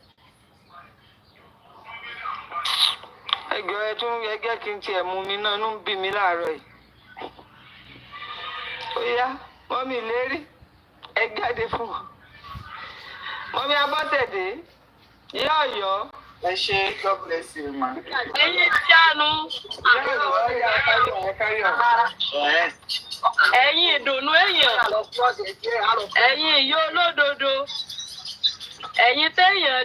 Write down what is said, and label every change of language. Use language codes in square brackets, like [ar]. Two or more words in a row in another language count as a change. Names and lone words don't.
[yo] ẹgbẹ́ ẹgẹ́ kí n tiẹ̀ mú mi náà inú ń bí mi láàárọ̀ yìí ó yá mọ́mí lérí ẹ jáde fún wọn mọ́mí Abọ́tẹ̀dé ìyá Ọ̀yọ́. ẹ ṣe [en] God bless you ma. [yo] ẹ̀yin tí a nu ẹ̀yin ìdùnnú èèyàn ẹ̀yin ìyá olódodo ẹ̀yin téèyàn